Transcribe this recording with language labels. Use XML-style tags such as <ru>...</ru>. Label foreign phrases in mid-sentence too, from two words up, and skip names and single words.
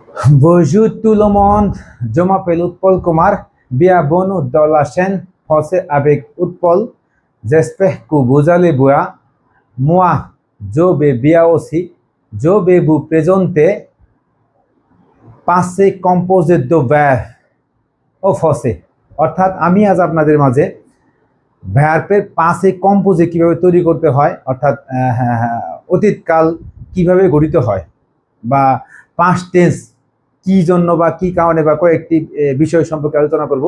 <fr>Wujud tout le monde, je m'appelle Utpal Kumar, bienvenue dans la chaîne Français avec Utpal. J'espère que vous allez bien. Moi, je vais bien aussi. Je vais vous présenter passé composé de verbe</fr> <bn>ও ফসে, অর্থাৎ আমি আজ আপনাদের মাঝে ভার্বের</bn> <fr>passé composé</fr> <bn>কিভাবে তৈরি করতে হয়, অর্থাৎ অতীতকাল কিভাবে গঠিত হয় বা</bn> <en>past tense</en> <bn>কি জন্য বা কি কারণে বা কয়েকটি বিষয় সম্পর্কে আলোচনা করব।</bn>